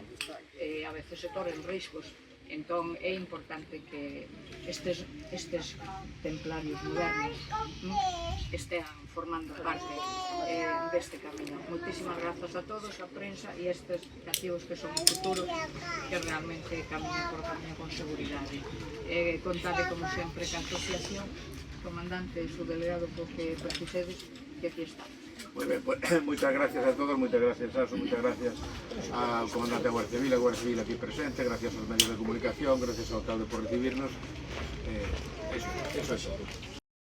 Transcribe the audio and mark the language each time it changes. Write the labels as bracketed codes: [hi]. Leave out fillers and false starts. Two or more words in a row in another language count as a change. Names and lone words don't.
[gl] A veces se torren riscos, entón é importante que estes templarios modernos estean formando parte deste camiño. Moitísimas grazas a todos, a prensa e estes cativos que son o futuro, que realmente camiñan por o camiño con seguridade. Contade, como sempre, ca asociación, comandante e subdelegado, porque precisedes, que aquí está. [es] Muy bien, pues muchas gracias a todos, muchas gracias Saso, muchas gracias al comandante de Guardia Civil aquí presente, gracias a los medios de comunicación, gracias al alcalde por recibirnos. Eso es todo.